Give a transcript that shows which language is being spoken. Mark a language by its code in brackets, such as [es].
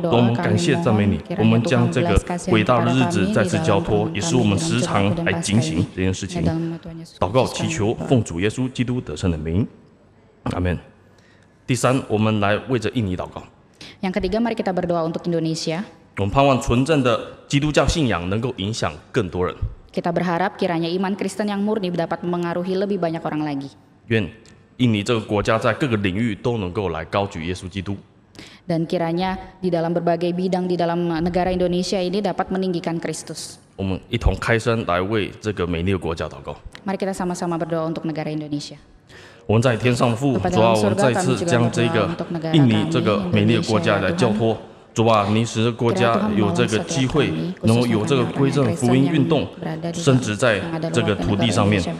[zh] 我们感谢赞美你，我们将这个伟大的日子再次交托，也是我们时常来警醒这件事情。祷告祈求，奉主耶稣基督得胜的名，阿门。第三，我们来为着印尼祷告。 [id] Yang ketiga, mari kita berdoa untuk Indonesia. [zh] 我们盼望纯正的基督教信仰能够影响更多人。 [id] Kita berharap kiranya iman Kristen yang murni dapat memengaruhi lebih banyak orang lagi. [zh] 愿印尼这个国家在各个领域都能够来高举耶稣基督。 [id] Dan kiranya di dalam berbagai bidang di dalam negara Indonesia ini dapat meninggikan Kristus. [zh] 我们一同开声来为这个美丽的国家祷告。 [id] Mari kita sama-sama berdoa untuk negara Indonesia. [zh] 我们在天上的父，主啊，我们再次将这个印尼这个美丽的国家来交托。主啊，你使国家有这个机会，能够有这个归正福音运动升值在这个土地上面。